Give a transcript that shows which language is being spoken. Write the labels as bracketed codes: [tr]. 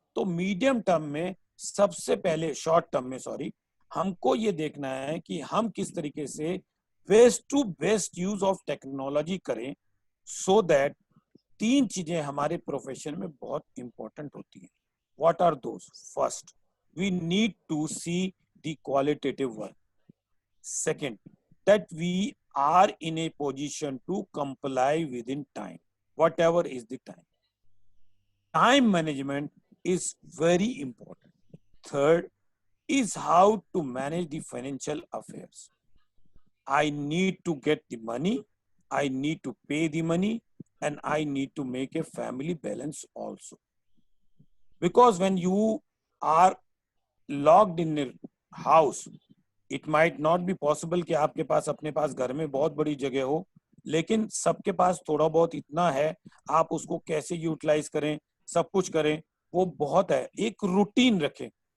[hi] तो medium term में सबसे पहले, शॉर्ट टर्म में सॉरी, हमको ये देखना है कि हम किस तरीके से best to best use of technology करें, सो दैट तीन चीजें हमारे प्रोफेशन में बहुत इंपॉर्टेंट होती हैं. [en] What are those? First, we need to see the qualitative work. Second, that we are in a position to comply within time, whatever is the time. Time management is very important. Third is how to manage the financial affairs. I need to get the money, I need to pay the money, and I need to make a family balance also. Because when you are locked in a house, it might not be possible [hi] कि आपके पास अपने पास घर में बहुत बड़ी जगह हो, लेकिन सबके पास थोड़ा बहुत इतना है, आप उसको कैसे यूटिलाइज करें, सब कुछ करें, वो बहुत है. एक रूटीन रखें.